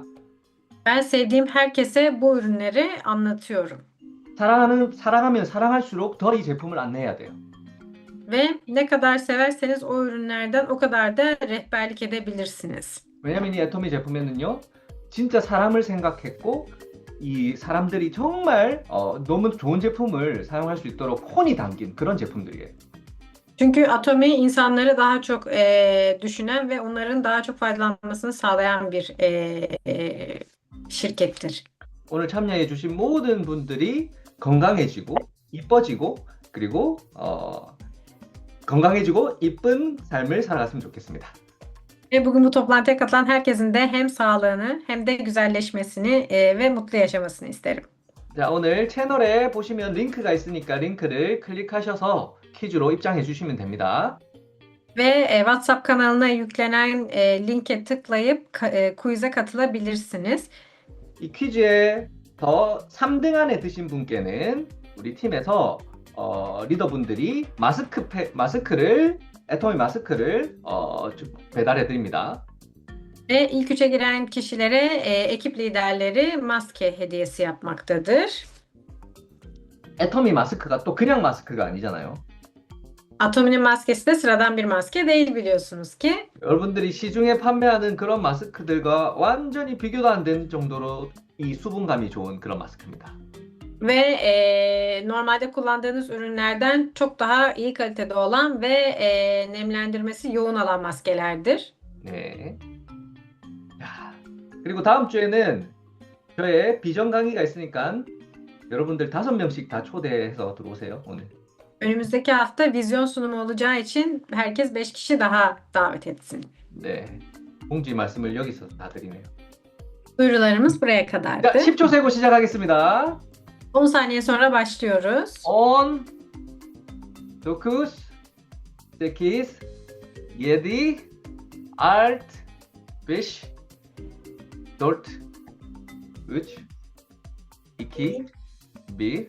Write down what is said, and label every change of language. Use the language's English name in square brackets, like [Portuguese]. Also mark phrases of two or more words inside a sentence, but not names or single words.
[Turkish] Ben sevdiğim herkese bu ürünleri anlatıyorum. [Korean] 사랑하면 사랑할수록 더 이 제품을 안내해야 돼요. [Turkish] Ve ne kadar severseniz o ürünlerden o kadar da rehberlik edebilirsiniz. [Korean] 왜냐면 이 애터미 제품에는요, 진짜 사람을 생각했고 이 사람들이 정말 너무 좋은 제품을 사용할 수 있도록 혼이 담긴 그런 제품들이에요. [Turkish] Çünkü Atomi insanları daha çok düşünen ve onların daha çok faydalanmasını sağlayan bir şirkettir. [Korean] 오늘 참여해 주신 모든 분들이 건강해지고 이뻐지고 그리고 건강해지고 이쁜 삶을 살아갔으면 좋겠습니다. [Turkish] Ve bugün bu toplantıya katılan herkesin de hem sağlığını hem de güzelleşmesini ve mutlu yaşamasını isterim. [Korean] 자, 오늘 채널에 보시면 링크가 있으니까 링크를 클릭하셔서 퀴즈로 입장해 주시면 됩니다. [Turkish] Ve WhatsApp kanalına yüklenen linke tıklayıp quiz'e katılabilirsiniz. [Korean] 이 퀴즈에 더 3등 안에 드신 분께는 우리 팀에서 리더분들이 마스크를 애터미 마스크를 배달해 드립니다. [Turkish] Ve ilk üçe giren kişilere ekip liderleri maske hediyesi yapmaktadır. [Korean] 애터미 마스크가 또 그냥 마스크가 아니잖아요. [Turkish] Atomi'nin maskesi de sıradan bir maske değil biliyorsunuz ki. [Korean] 여러분들이 시중에 판매하는 그런 마스크들과 완전히 비교도 안 되는 정도로 이 수분감이 좋은 그런 마스크입니다. [Turkish] Ve normalde kullandığınız ürünlerden çok daha iyi kalitede olan ve nemlendirmesi yoğun olan maskelerdir. [Korean] 네. 자, 그리고 다음 주에는 저의 비전 강의가 있으니까 여러분들 5명씩 다 초대해서 들어오세요, 오늘. [Turkish] Önümüzdeki hafta vizyon sunumu olacağı için herkes 5 kişi daha davet etsin. [Korean] 네. 공지 말씀을 여기서 다 드리네요. [Turkish] Duyurularımız buraya [Korean] 자, [Turkish] kadardı. [Korean] 10초 세고 시작하겠습니다. [Turkish] 10 saniye sonra başlıyoruz. 10, 9, 8, 7, 6, 5, 4, 3, 2, 1.